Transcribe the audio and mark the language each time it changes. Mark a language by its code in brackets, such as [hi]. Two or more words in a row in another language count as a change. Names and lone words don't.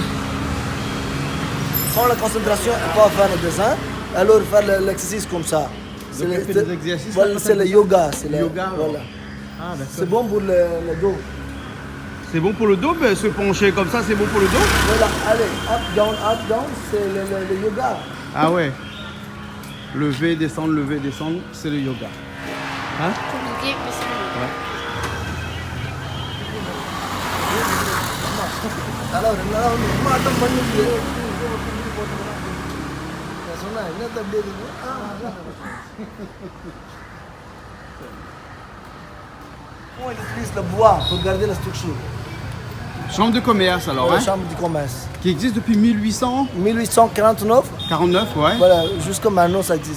[fr] Sans la concentration, on peut faire le dessin, alors faire l'exercice comme ça. Donc, on fait des exercices, Voilà, là, c'est le yoga. C'est le yoga, voilà. Ah, d'accord. C'est bon pour le dos. C'est bon pour le dos, mais se pencher comme ça, c'est bon pour le dos? Voilà, allez, [en] up, down, [fr] c'est le yoga. Ah ouais. Lever, descendre, c'est le yoga. Hein? Compliqué, mais c'est mieux. Ouais. Alors, [ta] மாட்டம் பண்ணிட்டு சொன்னா என்ன தம்பி இருக்கு [fr] On utilise le bois pour garder la structure. Chambre de commerce alors, La hein? chambre du commerce. Qui existe depuis 1849, 1849, ouais. voilà, jusqu'à maintenant ça existe.